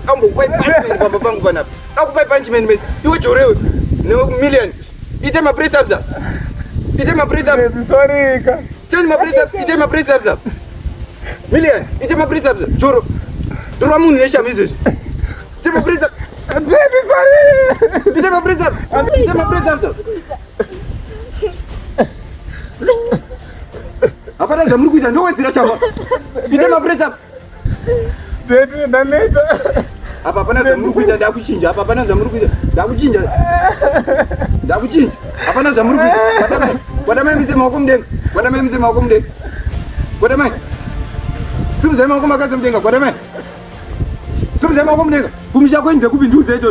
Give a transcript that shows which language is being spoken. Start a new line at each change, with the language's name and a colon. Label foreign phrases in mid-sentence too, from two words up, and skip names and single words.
Shona: kambokupai punishment pamba pangu panapa akupai punishment mesi iwe chorewe ne1,000,000 ite ma-
English: press ups
Shona: ite ma-
English: press ups
Shona: Sorry ka change ma-
English: press ups
Shona: ite ma-
English: press ups
Shona: 1,000,000 ite ma-
English: press ups
Shona: choro ndorwa munhu neshama izvezvi ite ma-press ups dhedhi, sorry. ite ma-
English: press ups
Shona: ite ma-
English: press ups
Shona: hapana zvamuri kuita ndowedzera shama ite ma-
English: press ups
Shona: dhedhi ndaneta. apa hapana zvamuri kuita ndakuchinja apa hapana zvamuri kuita ndakuchinja hapana zvamuri kuita kwadamai mise maoko mudenga kwadamai mise maoko mudenga kwadamai simuzai maoko makaisa mudenga kwadamai simuzai maoko mudenga kumusha kwenyu dzekupi ndiudze ichocho